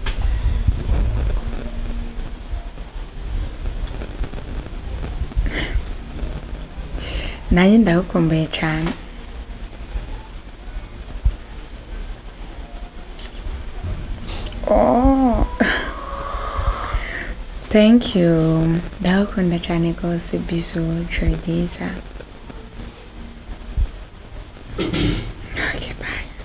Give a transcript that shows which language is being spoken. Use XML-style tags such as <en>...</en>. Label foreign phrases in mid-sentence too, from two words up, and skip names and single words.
<rn>Nanjye ndagukumbuye cyane. Oh.</rn> <en>Thank you.</en> <rn>Ndagukunda cyane rwose bisu ijoro ryiza.</rn> <en>Okay, bye.</en>